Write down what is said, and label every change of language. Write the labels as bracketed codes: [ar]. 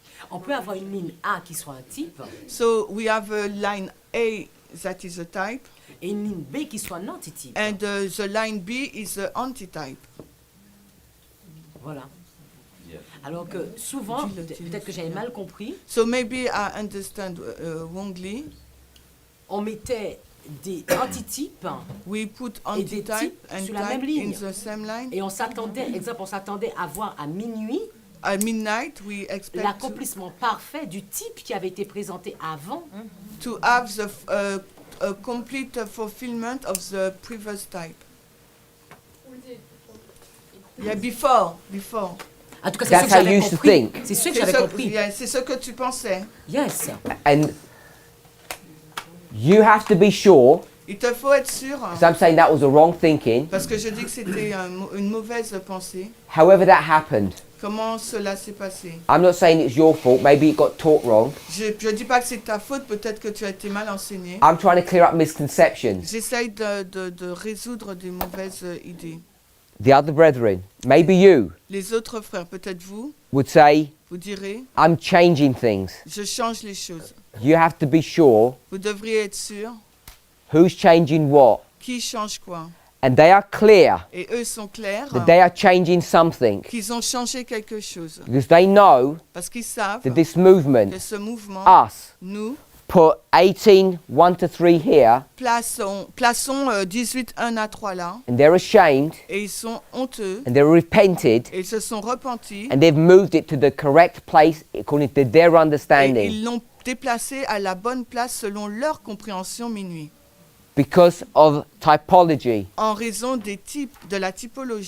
[fr] On peut avoir une ligne A qui soit un type. [en] So we have a line A that is a type. [fr] Et une ligne B qui soit un antitype. [en] And the line B is the antitype. [fr] Voilà. Alors que souvent, peut-être que j'avais mal compris. [en] So maybe I understand wrongly. [fr] On mettait des antitypes [en] We put [fr] et des [en] antitype [fr] types [en] and [fr] sur la même [en] type [fr] ligne. [en] in the same line. [fr] Et on s'attendait, exemple, on s'attendait à voir à minuit [en] At midnight, we expect [fr] l'accomplissement parfait du type qui avait été présenté avant. [en] to have the a complete fulfillment of the previous type. Yeah, before. [fr] En tout cas, c'est [en] That's [fr] ce que [en] how you [fr] j'avais [en] used to [fr] compris. [en] think. [fr] C'est ce que j'avais compris. [en] Yeah, [fr] c'est ce que tu pensais. [en] Yes. And you have to be sure [fr] Il te faut être sûr. [en] Because I'm saying that was a wrong thinking. [fr] Parce que je dis que c'était une mauvaise pensée. [en] However that happened, [fr] Comment cela s'est passé? [en] I'm not saying it's your fault. Maybe it got taught wrong. [fr] Je dis pas que c'est ta faute, peut-être que tu as été mal enseigné. [en] I'm trying to clear up misconceptions. [fr] J'essaye de résoudre des mauvaises idées. [en] The other brethren, maybe you, [fr] Les autres frères, peut-être vous, [en] would say, [fr] vous direz, [en] I'm changing things. [fr] je change les choses. [en] You have to be sure [fr] Vous devriez être sûr [en] who's changing what. [fr] qui change quoi. [en] And they are clear [fr] Et eux sont clairs [en] that they are changing something. [fr] qu'ils ont changé quelque chose. [en] Because they know [fr] Parce qu'ils savent [en] that this movement, [fr] que ce mouvement, [en] us, [fr] nous, [en] put 18, 1 to 3 here, [fr] plaçons 18, 1 à 3 là, [en] and they're ashamed, [fr] et ils sont honteux, [en] and they're repented, [fr] et ils se sont repentis, [en] and they've moved it to the correct place according to their [fr] et [en] understanding. [fr] ils l'ont déplacé à la bonne place selon leur compréhension minuit, [en] Because of typology. [fr] en raison des types, de la typologie.